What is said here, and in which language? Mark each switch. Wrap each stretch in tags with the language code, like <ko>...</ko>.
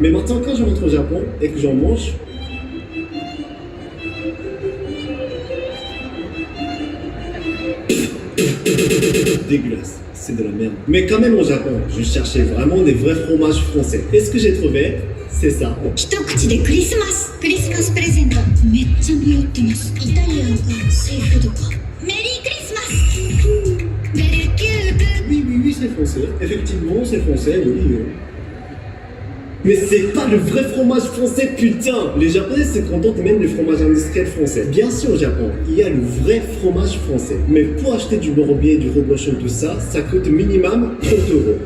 <fr>Mais maintenant, quand je rentre au Japon et que j'en mange, dégueulasse, c'est de la merde. Mais quand même au Japon, je cherchais vraiment des vrais fromages français. Et ce que j'ai trouvé, c'est ça.</fr> <ja>一口でクリスマスプレゼントめっちゃ匂ってます。イタリアンかシーフードか。メリークリスマス。ベルキューブ。</ja> <fr>Oui, c'est français. Effectivement, c'est français, oui. Mais c'est pas le vrai fromage français, putain! Les Japonais se contentent même du fromage industriel français. Bien sûr, au Japon, il y a le vrai fromage français. Mais pour acheter du Bourbier, du reblochon, tout ça, ça coûte minimum 30 euros.</fr>